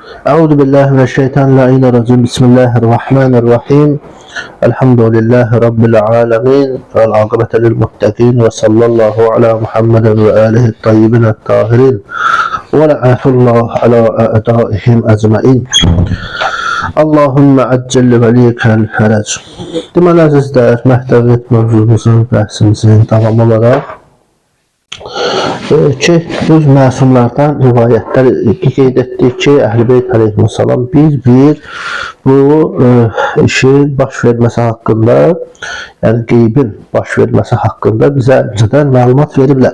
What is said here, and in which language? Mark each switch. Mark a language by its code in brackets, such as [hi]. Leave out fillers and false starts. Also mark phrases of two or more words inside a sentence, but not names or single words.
[ar] أعوذ بالله من الشيطان الرجيم. بسم الله الرحمن الرحيم. الحمد لله رب العالمين. والعاقبة للمتقين وصلى الله على محمد وآله الطيبين الطاهرين. ولعنة الله على أعدائهم أجمعين. اللهم عجل لوليك الفرج. [az] Deməli əzizlər, məhdəviyyət mövzumuzun, bəhsimizin davam olaraq ki, biz məsumlardan rivayətlər qeyd etdik ki, Əhl-i Beyt əleyhissalam bir bu işin baş verməsi haqqında, yəni qeybin baş verməsi haqqında bizə öncədən məlumat veriblər.